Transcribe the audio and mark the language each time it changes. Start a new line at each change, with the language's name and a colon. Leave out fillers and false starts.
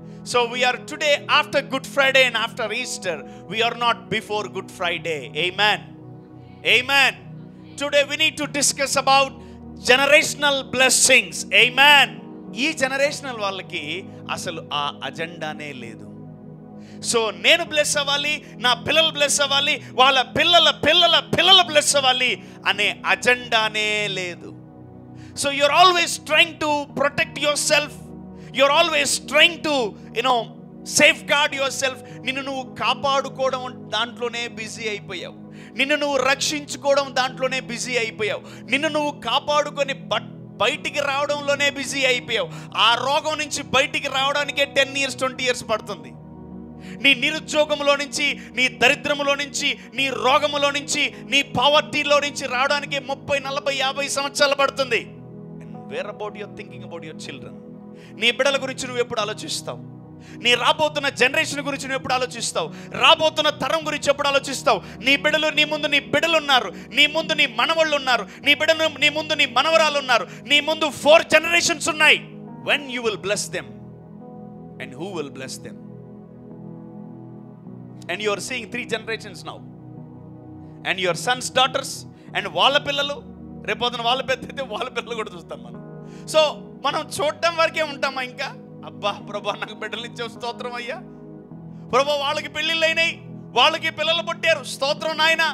English: So we are today after Good Friday and after Easter. We are not before Good Friday. Amen. Amen. Today we need to discuss about generational blessings. Amen.
Telugu: ఈ generational వాళ్ళకి అసలు ఆ అజెండానే లేదు. So నేను bless అవ్వాలి, నా పిల్లలు bless అవ్వాలి, వాళ్ళ పిల్లల బ్లెస్ అవ్వాలి అనే అజెండానే లేదు.
English: So you're always trying to protect yourself. You're always trying to safeguard yourself.
Telugu: నిన్ను నువ్వు కాపాడుకోవడం దాంట్లోనే బిజీ అయిపోయావు, నిన్ను నువ్వు రక్షించుకోవడం దాంట్లోనే బిజీ అయిపోయావు, నిన్ను నువ్వు కాపాడుకొని బయటికి రావడంలోనే బిజీ అయిపోయావు. ఆ రోగం నుంచి బయటికి రావడానికే
English: 10 years 20 years
Telugu: పడుతుంది. నీ నిరుద్యోగంలో నుంచి, నీ దరిద్రములో నుంచి, నీ రోగములో నుంచి, నీ పావర్టీలో నుంచి రావడానికి 30 40 50 సంవత్సరాలు పడుతుంది.
English: And where about your thinking about your children?
Telugu: నీ బిడ్డల గురించి నువ్వు ఎప్పుడు ఆలోచిస్తావు? నీ రాబోతున్న జనరేషన్ గురించి నువ్వు ఎప్పుడు ఆలోచిస్తావు? రాబోతున్న తరం గురించి ఎప్పుడు ఆలోచిస్తావు? నీ ముందు నీ బిడ్డలు ఉన్నారు, నీ ముందు నీ మనవళ్ళు ఉన్నారు, నీ ముందు నీ మనవరాలు ఉన్నారు, నీ ముందు 4 generations ఉన్నాయి.
English: When you will bless them and who will bless them? And you are seeing 3 generations now. And your sons, daughters and
Telugu: వాళ్ళ పిల్లలు, రేపొద్దున వాళ్ళ పెద్దయితే వాళ్ళ పిల్లలు కూడా చూస్తాం మనం. సో మనం చూడటం వరకే ఉంటామా? ఇంకా అబ్బా ప్రభా నాకు బిడ్డలు ఇచ్చే స్తోత్రం అయ్యా, ప్రభా వాళ్ళకి పెళ్ళిళ్ళు అయినాయి, వాళ్ళకి పిల్లలు పుట్టారు, స్తోత్రం నాయన.